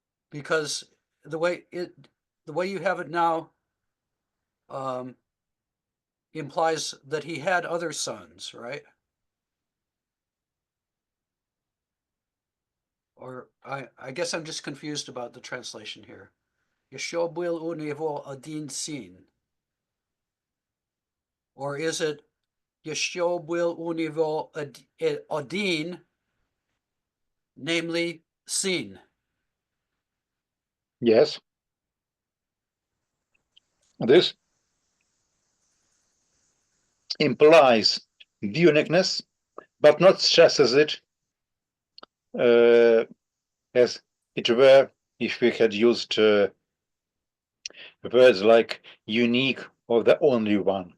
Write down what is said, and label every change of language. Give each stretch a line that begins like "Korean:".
English: Because the way you have it now implies that he had other sons, right? Or I guess I'm just confused about the translation here.
Russian: Еще был у него один сын.
English: Or is it
Russian: еще был у него один,
English: namely
Russian: сын?
English: Yes. This implies uniqueness, but not stresses it as it were if we had used words like unique or the only one.